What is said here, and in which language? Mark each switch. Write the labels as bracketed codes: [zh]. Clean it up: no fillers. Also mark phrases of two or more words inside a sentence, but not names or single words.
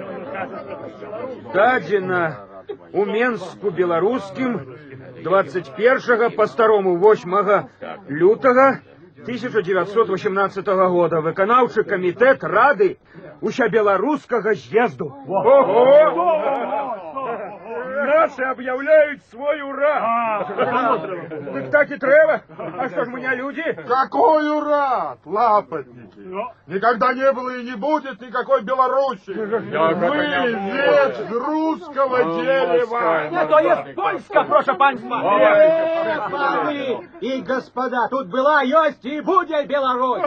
[be] Дадзена у Менску беларускім 21 па старому 8 лютага 1918 года выканаўчы камітэт Рады ўсебеларускага з'езду. [ru] Наши объявляют свой ура. Так так и треба. А что ж мы не люди? Какой ура, лапотники! Никогда не было и не будет никакой Беларуси! Вы ветвь русского дерева! [pl] To jest Polska, proszę państwa! Panie i [ru] господа, тут была, есть и будет Беларусь!